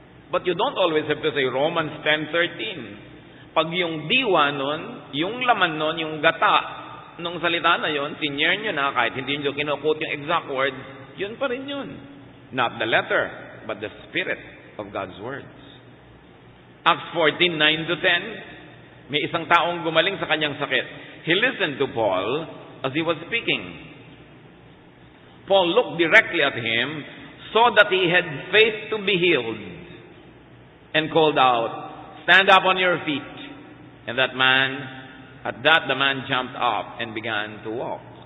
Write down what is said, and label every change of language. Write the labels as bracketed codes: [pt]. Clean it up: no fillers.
[en] But you don't always have to say Romans 10:13. [tl] Pag yung diwa nun, yung laman nun, yung gata nung salita na yon, sinyer nyo na, kahit hindi nyo kinukot yung exact words, yun pa rin yun. [en] Not the letter, but the spirit of God's words. [tl] Acts 14:9-10, may isang taong gumaling sa kanyang sakit. [en] He listened to Paul as he was speaking. Paul looked directly at him, saw that he had faith to be healed, and called out, "Stand up on your feet." And at that the man jumped up and began to walk.